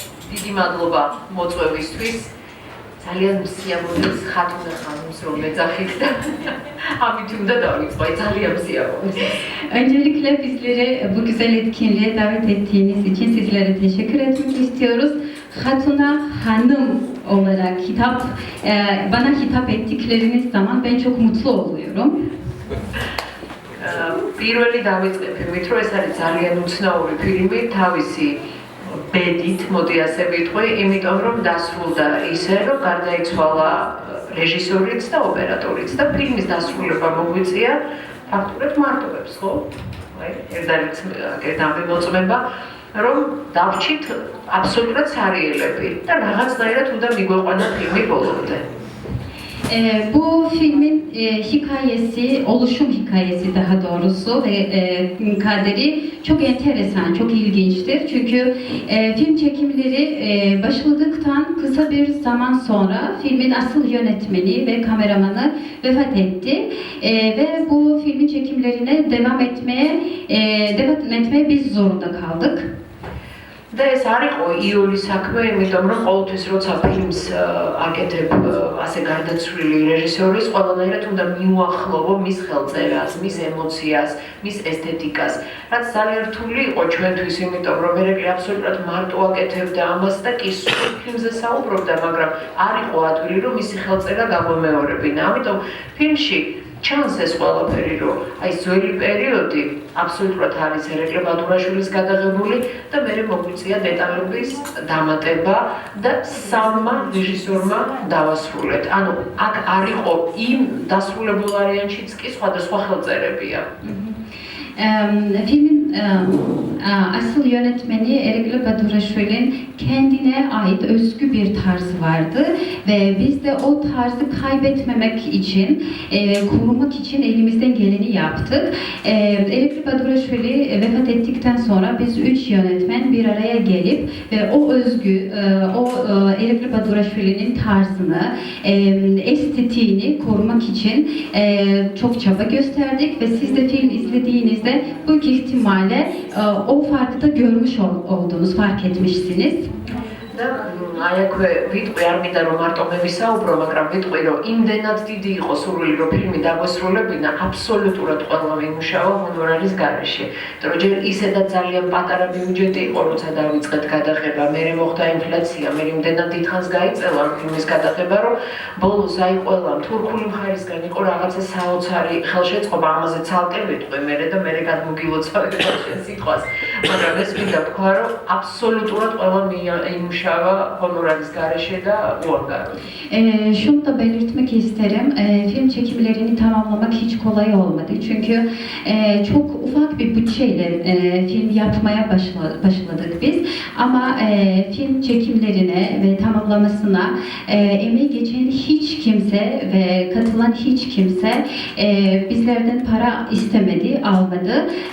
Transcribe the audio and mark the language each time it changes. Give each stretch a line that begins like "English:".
Georgian: დიდი მადლობა მოწვევისთვის. ძალიან მსიამოვნებს Hatuna ხანუმს რომ მეძახით და ამით უნდა დავიწყო. ძალიან მსიამოვნებს.
Turkish: Öncelikle bizleri bu güzel etkinliğe davet ettiğiniz için sizlere teşekkür etmek istiyoruz. Hatuna Hanım olarak bana hitap ettikleriniz zaman ben çok mutlu oluyorum.
Georgian: პირველი დავიწყე ფილმით, რომ ეს არის ძალიან უცნაური ფილმი, თავისი ბედით, მოდი ასე ვიტყვი, იმიტომ რომ დასრულდა ისე, რომ გარდაიცვალა რეჟისორიც და ოპერატორიც და ფილმის დასრულება მოგვიწია ფაქტურად მარტოებს, ხო? ერთადერთი მოწმება, რომ დავრჩით აბსოლუტურად სარიელები და რაღაცნაირად უნდა მიგვეყვანა ფილმი ბოლომდე.
Turkish: Bu filmin hikayesi, oluşum hikayesi daha doğrusu ve kaderi çok enteresan, çok ilginçtir. Çünkü film çekimleri başladıktan kısa bir zaman sonra filmin asıl yönetmeni ve kameramanı vefat etti. Ve bu filmin çekimlerine devam etmeye biz zorunda kaldık.
Georgian: და ეს არ იყო იული საქმე, იმიტომ რომ ყოველთვის როცა ფილმს აკეთებ ასე გარდაცვლილი რეჟისორის, ყველანაირად უნდა მიუახლოვო მის ხელწერას, მის ემოციას, მის ესთეტიკას. რაც ძალიან რთული იყო ჩვენთვის, იმიტომ რომ მერეკლი აბსოლუტურად მარტო აკეთებდა ამას და კი სულ ფილმზე საუბრობდა, მაგრამ არ იყო ადვილი რომ მისი ხელწერა გაგვემეორებინა. ამიტომ ფილმში ჩანს ეს ყველაფერი, რომ აი ძველი პერიოდი აბსოლუტურად არის ერეკლე ბადურაშვილის გადაღებული და მე მოგვიწია დეტალების დამატება და სამმა რეჟისორმა დავასრულეთ. ანუ აქ არ იყო იმ დასრულებულ ვარიანტშიც კი სხვადასხვა ხელწერებია.
Turkish: Filmin asıl yönetmeni Erikli Baduraşvili'nin kendine ait özgü bir tarzı vardı ve biz de o tarzı kaybetmemek için, korumak için elimizden geleni yaptık. Erikli Baduraşvili vefat ettikten sonra biz 3 yönetmen bir araya gelip ve o özgü, Erikli Baduraşvili'nin tarzını, estetiğini korumak için çok çaba gösterdik ve siz de film izlediğinizde büyük ihtimalle o farkı da görmüş oldunuz, fark etmişsiniz.
Georgian: და აი აქვე ვიტყვი არ მინდა რომ მარტო მე ვისაუბრო, მაგრამ ვიტყვი რომ იმდენად დიდი იყო სურვილი რომ ფილმი დაგვესრულებინა, აბსოლუტურად ყველა მიმუშავა ჰონორარის გარეშე. იმიტომ რომ ჯერ ისედაც ძალიან პატარა ბიუჯეტი იყო, როცა დავიწყეთ გადაღება, მერე მოხდა ინფლაცია, მე იმდენად დიდხანს გაიწელა ფილმის გადაღება, რომ ბოლოს აი ყველა თურქული მხარისგან იყო რაღაცა საოცარი ხელშეწყობა, ამაზე ცალკე ვიტყვი მერე და მერე გადმოგილოცავთ შენ სიტყვას. მაგრამ ეს მინდა თქვა, რომ აბსოლютურად ყველა imუშავა honoraris garaşe
Turkish: de uğurlarım. Şunu da belirtmek isterim. Film çekimlerini tamamlamak hiç kolay olmadı. Çünkü çok ufak bir bütçeyle film yapmaya başladık biz. Ama film çekimlerine ve tamamlamasına emeği geçen hiç kimse ve katılan hiç kimse bizlerden para istemedi, almadı.